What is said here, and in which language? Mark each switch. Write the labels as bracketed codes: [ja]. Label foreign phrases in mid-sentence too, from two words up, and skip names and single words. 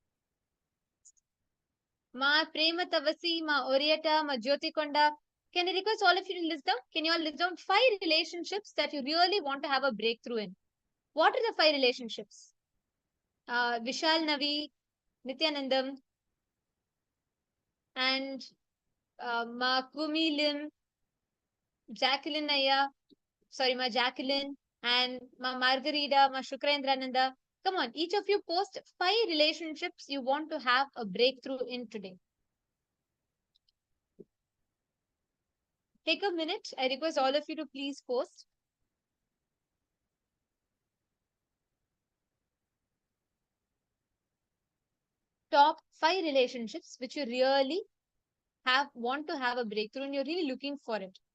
[en] Ma Prema Tavasi, Ma Orieta, Ma Jyotikonda. Can I request all of you to list down? Can you all list down 5 relationships that you really want to have a breakthrough in? What are the 5 relationships? Vishal Navi, Nithyanandam, and Ma Kumi Lim, Jacqueline Naya, Ma Jacqueline, and Ma Margarita, Ma Shukrendrananda. Come on, each of you post 5 relationships you want to have a breakthrough in today. Take a minute. I request all of you to please post. Top 5 relationships which you really want to have a breakthrough and you're really looking for it.